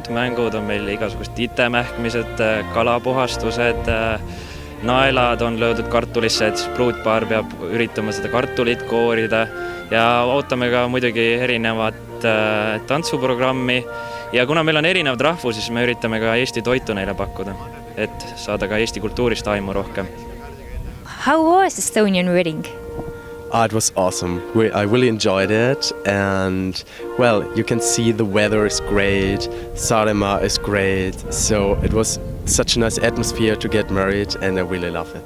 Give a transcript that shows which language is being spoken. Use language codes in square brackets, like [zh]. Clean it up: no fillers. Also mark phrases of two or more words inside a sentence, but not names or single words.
[et] Mängud on meil igasugust itemähkmised, kalapuhastused, naelad on löödud kartulisse, et pruutpaar peab üritama seda kartulit koorida. Ja ootame ka muidugi erinevat tantsuprogrammi. Ja kuna meil on erinevad rahvu, siis me üritame ka Eesti toitu neile pakkuda, et saada ka Eesti kultuurist aimu rohkem. [en] How was Estonian wedding? It was awesome. I really enjoyed it, and well, you can see the weather is great, Saaremaa is great, so it was such a nice atmosphere to get married, and I really love it.